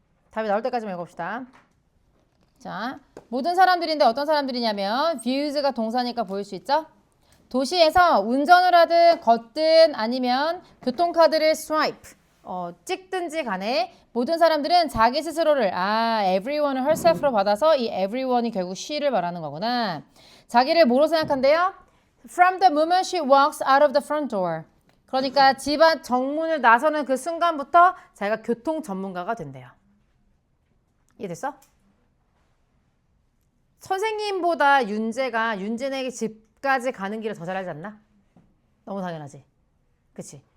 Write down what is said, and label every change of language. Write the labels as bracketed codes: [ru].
[ko] 답이 나올 때까지만 읽어봅시다. 자, 모든 사람들인데 어떤 사람들이냐면 views가 동사니까 보일 수 있죠? 도시에서 운전을 하든 걷든 아니면 교통카드를 swipe, 찍든지 간에 모든 사람들은 자기 스스로를 everyone을 herself로 받아서 이 everyone이 결국 she를 말하는 거구나. 자기를 뭐로 생각한대요? [en] From the moment she walks out of the front door. [ko] 그러니까 집 앞 정문을 나서는 그 순간부터 자기가 교통 전문가가 된대요. 이해됐어? 선생님보다 윤재네 집까지 가는 길을 더 잘 알지 않나? 너무 당연하지. 그치?